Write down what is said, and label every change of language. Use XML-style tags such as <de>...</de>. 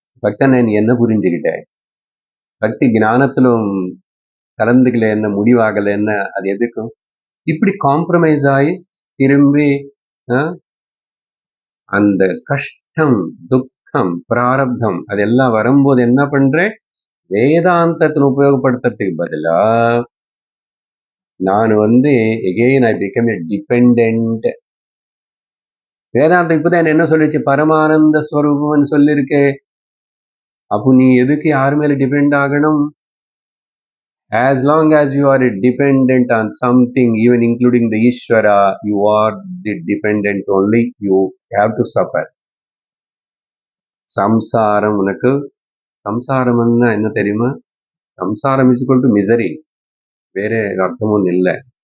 <ta>பக்தனை நீ என்ன புரிஞ்சுக்கிட்ட? பக்தி ஞானத்திலும் கலந்துக்கல என்ன, முடிவாகல என்ன, அது எதுக்கும்? இப்படி காம்ப்ரமைஸ் ஆகி திரும்பி அந்த கஷ்டம், துக்கம், பிராரப்தம் அதெல்லாம் வரும்போது என்ன பண்றேன்? வேதாந்தத்தை உபயோகப்படுத்துறதுக்கு பதிலா நான்</ta> <en>again I became a dependent.</en> <ta>வேதாந்தம் இப்பதான் என்ன சொல்லிச்சு? பரமானந்த ஸ்வரூபம்னு சொல்லிருக்கு. அப்போ நீ எதுக்கு யார் மேல டிபெண்ட் ஆகணும்?</ta> <en>As long as you are dependent on something, even including the Ishvara, you are the dependent only. You have to suffer.</en> <ta>சம்சாரம் உனக்கு, சம்சாரம்னா என்ன தெரியுமா?</ta> <en>சம்சாரம் is equal to misery,</en> <ta>வேற அர்த்தமும் இல்லை.</ta>